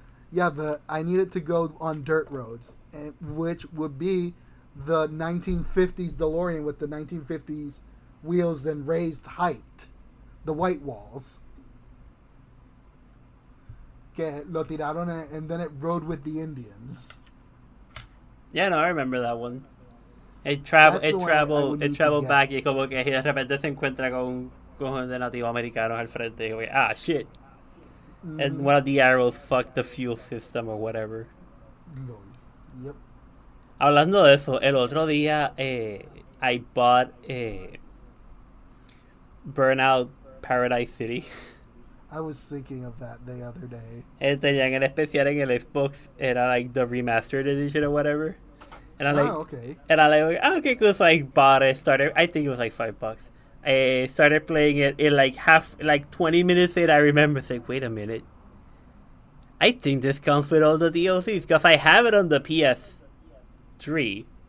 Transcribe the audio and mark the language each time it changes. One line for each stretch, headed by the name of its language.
English: Yeah, but I need it to go on dirt roads, which would be the 1950s DeLorean with the 1950s wheels and raised height, the white walls. Que lo tiraron and then it rode with the Indians. Yeah, no, I remember that one.
Spanish: It traveled back y como que de repente se encuentra con de nativos americanos al frente. Y como, shit.
English: And one of the arrows fucked the fuel system or whatever. No. Yep.
Spanish: Hablando de eso, el otro día I bought Burnout Paradise City.
English: I was thinking of that the other day.
Spanish: Tenían el especial en el Xbox.
English: Era like the remastered edition or whatever. And I okay. And I okay, cool. So I bought it. I think it was like $5. I started playing it in like 20 minutes in. I remember saying, wait a minute. I think this comes with all the DLCs because I have it on the PS3.